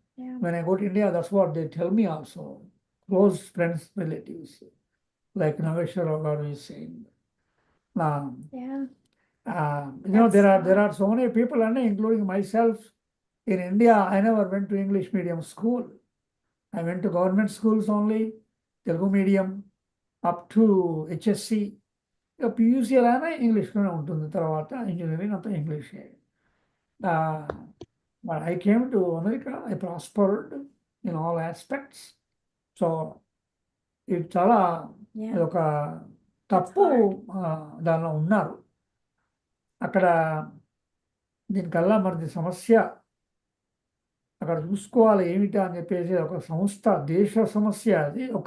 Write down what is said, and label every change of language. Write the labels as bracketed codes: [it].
[en] When I go to India, that's what they tell me also. Close friends, relatives, like Nageshwara Garu is saying. There are so many people, and including myself, in India. I never went to English medium school. I went to government schools only, Telugu medium, up to HSC. [te] PUC అలానే ఇంగ్లీష్లోనే ఉంటుంది, తర్వాత engineering అంతా ఇంగ్లీషే. [en] I came to America, I prospered in all aspects. [te] So ఇది చాలా ఒక తప్పు దానిలో ఉన్నారు. అక్కడ దీనికల్లా మనది సమస్య అక్కడ చూసుకోవాలి ఏమిటా అని చెప్పేసి ఒక సంస్థ, దేశ సమస్య అది.